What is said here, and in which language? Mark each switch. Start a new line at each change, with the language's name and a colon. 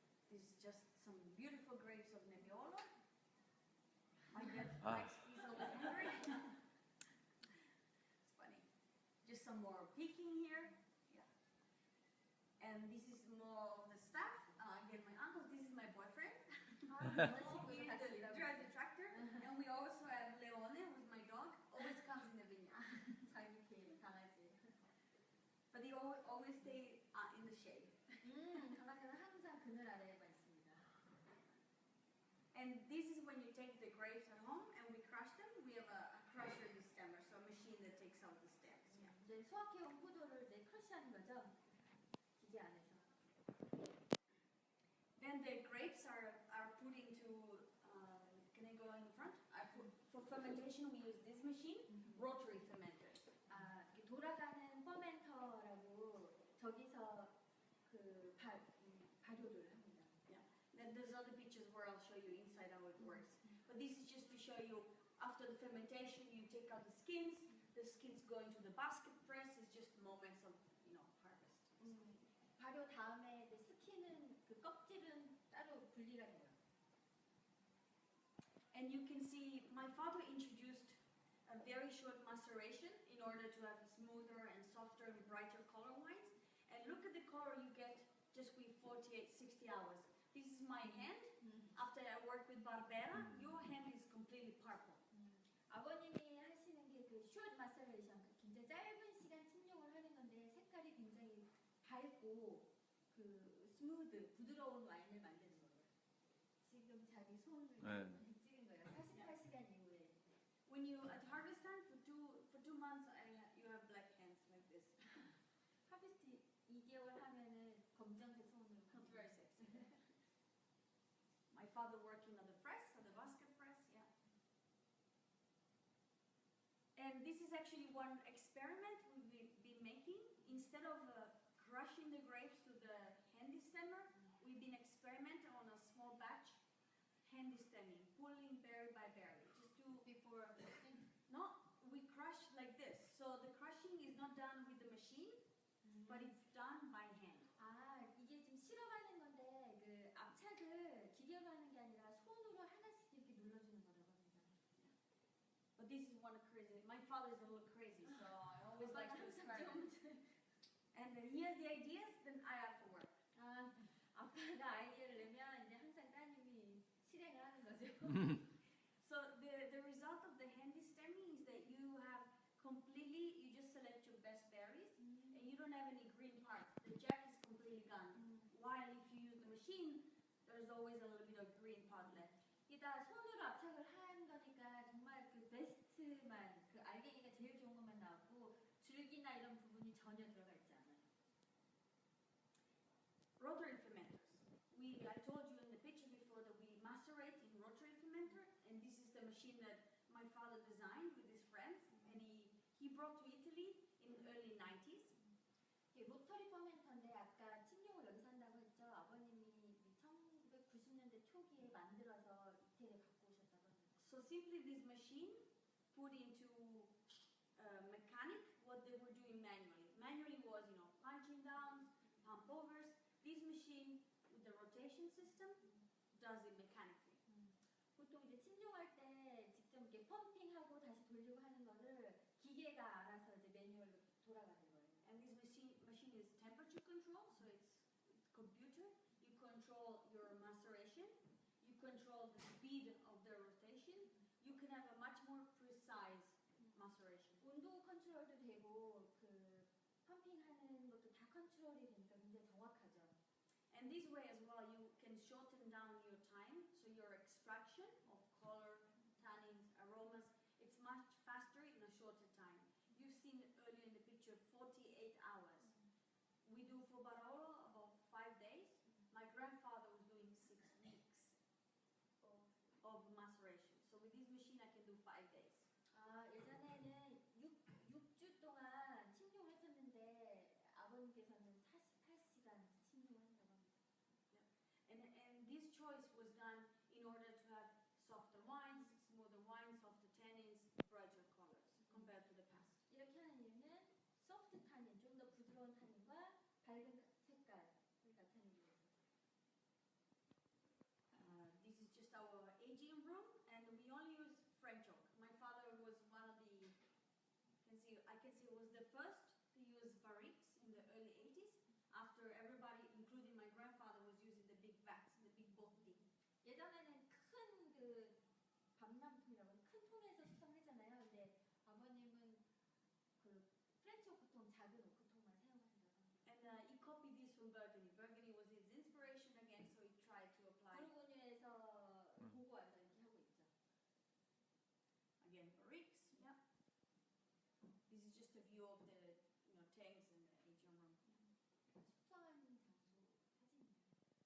English: this is just some beautiful grapes of Nebbiolo. My dad Ah. likes, he's always hungry. It's funny. Just some more picking here. Yeah. And this is more of the staff. Again, my uncle. This is my boyfriend. He drives the tractor. And we also have Leone, who's my dog. Always comes in the vineyard.
Korean: 자유케 강아지.
English: But they always stay in the shade.
Korean: 강아지는 항상 그늘 아래에만 있습니다.
English: And this is when you take the grapes at home and we crush them. We have a crusher in the stemmer, so a machine that takes out the stems. Yeah.
Korean: 이제 수확해온 포도를 이제 크러쉬하는 거죠. 기계 안에서.
English: Then the grapes are put into. Can I go in front? For fermentation, we use this machine, rotary fermenters.
Korean: 아, 이렇게 돌아가는 퍼멘터라고 저기서 그 발효를 합니다.
English: Yeah. Then there's other pictures where I'll show you inside how it works. But this is just to show you after After the fermentation, you take out the skins. The skins go into the basket press. It's just moments of, harvest.
Korean: 발효 다음에 이제 스킨은 그 껍질은 따로 분리가 돼요.
English: And you can see my father introduced a very short maceration in order to have smoother and softer and brighter color wines. And look at the color you get just with 48, 60 hours. This is my hand. After I work with Barbera, your hand is completely purple.
Korean: 아버님이 하시는 게 그 숏 마서레이션, 굉장히 짧은 시간 침용을 하는 건데 색깔이 굉장히 밝고 그 스무드, 부드러운 와인을 만드는 거예요. 지금 자기 손을 찍은 거예요. 48시간 이후에.
English: When you at harvest time for two months, you have black hands like this.
Korean: 하비스트 2개월 하면은 검정색 손으로.
English: Not very sexy. My father working on the press, on the basket press, yeah. And this is actually one experiment we've been making. Instead of crushing the grapes to the handy stemmer, we've been experimenting on a small batch, handy stemming, pulling berry by berry. Just do Before harvesting. no, we crush like this. So the crushing is not done with the machine, but it's done by hand.
Korean: 아, 이게 지금 실험하는 건데 그 압착을 기계로 하는 게 아니라 손으로 하나씩 이렇게 눌러주는 거라고 합니다.
English: But this is one crazy. My father is a little crazy, so I always like to experiment. And then he has the ideas, then I have to work.
Korean: 아, 아빠가 아이디어를 내면 이제 항상 따님이 실행을 하는 거죠.
English: So the result of the handy stemming is that you have completely, you just select your best berries, and you don't have any green part. The jack is completely gone. While if you use the machine, there's always a little bit of green part left.
Korean: 이다 손으로 압착을 한 거니까 정말 그 베스트만, 그 알갱이가 제일 좋은 것만 나오고 줄기나 이런 부분이 전혀 들어가 있지 않아요.
English: Rotary fermenters. I told you in the picture before that we macerate in rotary fermenter, and this is the machine that my father designed with his friends, and he brought to Italy in the early 90s.
Korean: 이게 로터리 퍼멘터인데 아까 침용을 여기서 한다고 했죠. 아버님이 1990년대 초기에 만들어서 이태리에 갖고 오셨다고 합니다.
English: So simply this machine put into mechanic what they were doing manually. Manually was, punching downs, pump overs. This machine with the rotation system does it mechanically.
Korean: 보통 이제 침용할 때 직접 이렇게 펌핑하고 다시 돌리고 하는 거를 기계가 알아서 이제 매뉴얼로 돌아가는 거예요.
English: And this machine is temperature control, so it's computer. You control your maceration. You control the speed of the rotation. You can have a much more precise maceration.
Korean: 온도 컨트롤도 되고 그 펌핑하는 것도 다 컨트롤이 되니까 굉장히 정확하죠.
English: And this way as well, you can shorten down your time, so your extraction of color, tannins, aromas, it's much faster in a shorter time. You've seen earlier in the picture 48 hours. We do for Barolo about 5 days. My grandfather was doing 6 weeks of maceration. So with this machine, I can do 5 days.
Korean: 아, 예전에는 6주 동안 침용을 했었는데 아버님께서는 48시간 침용을 한다고 합니다.
English: And this choice was done in order to have softer wines, smoother wines, softer tannins, brighter colors compared to the past.
Korean: 이렇게 하는 이유는 소프트 타닌, 좀 더 부드러운 타닌과 밝은 색깔을 나타내기 위해서.
English: This is just our aging room, and we only use French oak. My father was one of the, I can see was the first to use barriques in the early 80s. After everybody, including my grandfather, was using the big vats, the big botti.
Korean: 예전에는 큰 그 밤람통이라고 해서 큰 통에서 숙성했잖아요. 근데 아버님은 그 프렌치 오크통, 작은 오크통만 사용한다고 합니다.
English: And he copied this from Burgundy. Burgundy was his inspiration again, so he tried to apply.
Korean: 부르고뉴에서 보고 와서 이렇게 하고 있죠.
English: Again, barriques, yeah. This is just a view of the tanks and the aging room.
Korean: 숙성하는 장소 사진입니다.